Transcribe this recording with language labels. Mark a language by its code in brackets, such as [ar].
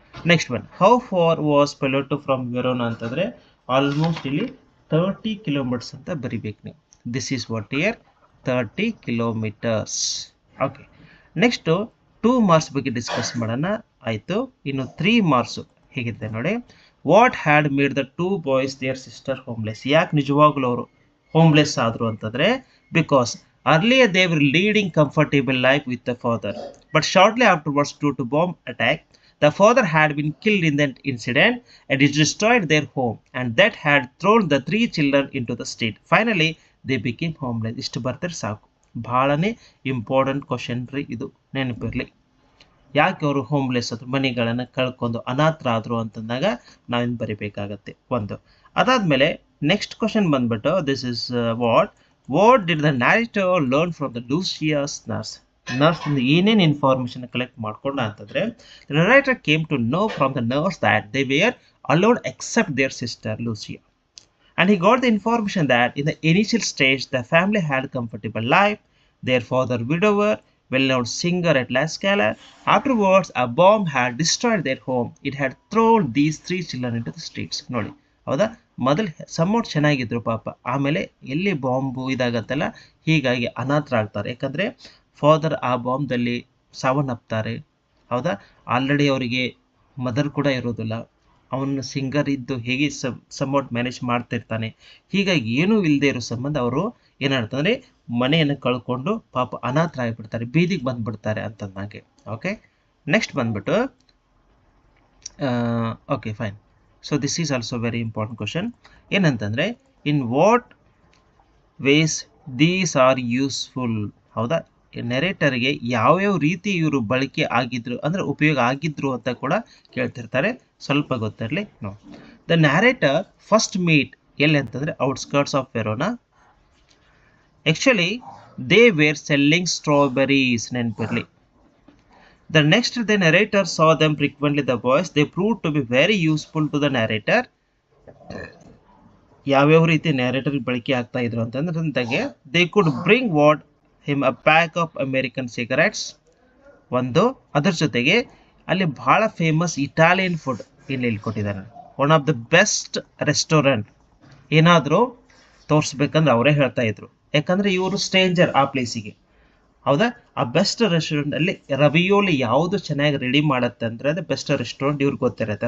[en] next one, how far was Poleta from Verona [kn] ಅಂತಂದ್ರೆ almost ಇಲ್ಲಿ 30 kilometres ಅಂತ ಬರಿಬೇಕು ನೀವು. [en] This is what here 30 kilometres. Okay, next 2 marks [kn] ಬಗ್ಗೆ ಡಿಸ್ಕಸ್ ಮಾಡೋಣ. ಆಯಿತು, ಇನ್ನು 3 ಮಾರ್ಕ್ಸು ಹೇಗಿದೆ ನೋಡಿ. [en] What had made the 2 boys their sister homeless. [kn] ಯಾಕೆ ನಿಜವಾಗ್ಲೂ ಅವರು ಹೋಮ್ಲೆಸ್ ಆದರು ಅಂತಂದರೆ, [en] Because earlier they were leading comfortable life with the father, but shortly afterwards due to bomb attack the father had been killed in that incident and it destroyed their home and that had thrown the 3 children into the street. Finally they became homeless. [kn] ಇಷ್ಟು ಬರ್ತಾರೆ ಸಾಕು. ಭಾಳನೇ important question ರೀ ಇದು, ನೆನಪಿರಲಿ. ಯಾಕೆ ಅವರು homeless ಆದರು, ಮನೆಗಳನ್ನು ಕಳ್ಕೊಂಡು ಅನಾಥರಾದರು ಅಂತಂದಾಗ ನಾವೇನು ಬರಿಬೇಕಾಗತ್ತೆ ಒಂದು. ಅದಾದಮೇಲೆ ನೆಕ್ಸ್ಟ್ ಕ್ವಶನ್ ಬಂದ್ಬಿಟ್ಟು, [en] This is what did the narrator learn from the Lucia's nurse. [kn] Nurse ಏನೇನು ಇನ್ಫಾರ್ಮೇಷನ್ ಕಲೆಕ್ಟ್ ಮಾಡ್ಕೊಂಡ ಅಂತಂದರೆ, [en] The narrator came to know from the nurse that they were alone except their sister Lucia. And he got the information that in the initial stage, the family had comfortable life. Their father, widower, well-known singer at La Scala. Afterwards, a bomb had destroyed their home. It had thrown these three children into the streets. [kn] ನೋಡಿ ಹೌದಾ, ಮೊದಲು ಸಮ್ಮೋಟ್ ಚೆನ್ನಾಗಿದ್ರು ಪಾಪ, ಆಮೇಲೆ ಎಲ್ಲಿ bomb ಇದಾಗತ್ತಲ್ಲ, ಹೀಗಾಗಿ ಅನಾಥರಾಗ್ತಾರೆ. ಯಾಕಂದ್ರೆ father ಆ ಬಾಂಬ್ದಲ್ಲಿ ಸಾವನ್ನಪ್ತಾರೆ. ಹೌದಾ, ಆಲ್ರೆಡಿ ಅವರಿಗೆ ಮದರ್ ಕೂಡ ಇರೋದಿಲ್ಲ. ಅವನು ಸಿಂಗರ್ ಇದ್ದು ಹೇಗೆ ಸಮ್ವಾಟ್ ಮ್ಯಾನೇಜ್ ಮಾಡ್ತಿರ್ತಾನೆ. ಹೀಗಾಗಿ ಏನೂ ಇಲ್ಲದೆ ಇರೋ ಸಂಬಂಧ ಅವರು ಏನಾಡ್ತಂದ್ರೆ ಮನೆಯನ್ನು ಕಳ್ಕೊಂಡು ಪಾಪ ಅನಾಥರಾಗಿಬಿಡ್ತಾರೆ, ಬೀದಿಗೆ ಬಂದ್ಬಿಡ್ತಾರೆ ಅಂತಂದಾಗೆ. [en] okay, next [kn] ಬಂದ್ಬಿಟ್ಟು [en] Okay fine. So this is also very important question. [kn] ಏನಂತಂದರೆ [en] In what ways these are useful. [kn] ಹೌದಾ, ನೆರೇಟರ್ಗೆ ಯಾವ್ಯಾವ ರೀತಿ ಇವರು ಬಳಕೆ ಆಗಿದ್ರು ಅಂದರೆ ಉಪಯೋಗ ಆಗಿದ್ರು ಅಂತ ಕೂಡ ಕೇಳ್ತಿರ್ತಾರೆ. ಸ್ವಲ್ಪ ಗೊತ್ತಿರಲಿ. [en] no, the narrator first meet [kn] ಎಲ್ಲಿ ಅಂತಂದರೆ [en] Outskirts of Verona. Actually they were selling strawberries, [kn] ನೆನಪಿರಲಿ. [en] The next, the narrator saw them frequently, the boys. They proved to be very useful to the narrator. [kn] ಯಾವ್ಯಾವ ರೀತಿ narrator ಬಳಕೆ ಆಗ್ತಾ ಇದ್ರು ಅಂತಂದ್ರೆ [en] they could bring him a pack of American cigarettes. [kn] ಒಂದು, ಅದರ ಜೊತೆಗೆ ಅಲ್ಲಿ ಬಹಳ ಫೇಮಸ್ ಇಟಾಲಿಯನ್ ಫುಡ್ ಇಲ್ಲಿ ಕೊಟ್ಟಿದ್ದಾರೆ. [en] one of the best restaurant [kn] ಏನಾದರೂ ತೋರಿಸ್ಬೇಕಂದ್ರೆ ಅವರೇ ಹೇಳ್ತಾ ಇದ್ರು. ಯಾಕಂದ್ರೆ ಇವರು ಸ್ಟ್ರೇಂಜರ್ ಆ ಪ್ಲೇಸಿಗೆ. ಹೌದಾ, ಆ ಬೆಸ್ಟ್ ರೆಸ್ಟೋರೆಂಟ್ ಅಲ್ಲಿ ರವಿಯೋಲಿ ಯಾವುದು ಚೆನ್ನಾಗಿ ರೆಡಿ ಮಾಡುತ್ತೆ ಅಂದ್ರೆ ಅದು ಬೆಸ್ಟ್ ರೆಸ್ಟೋರೆಂಟ್ ಇವ್ರಿಗೆ ಗೊತ್ತಿರುತ್ತೆ.